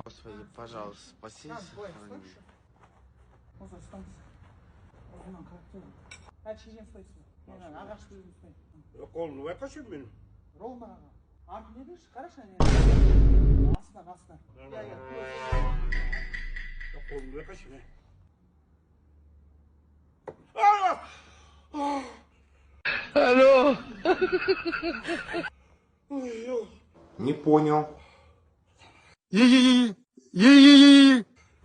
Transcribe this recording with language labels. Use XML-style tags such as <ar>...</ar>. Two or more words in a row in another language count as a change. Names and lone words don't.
<ru>Господи, пожалуйста, спаси.</ru> <tr>Yok oğlum, ne kaçıyorsun benim? Yok oğlum, ne kaçıyorsun?</tr> <ru>Алло! Ой, ё. Не понял. Е-е-е! Е-е-е!</ru>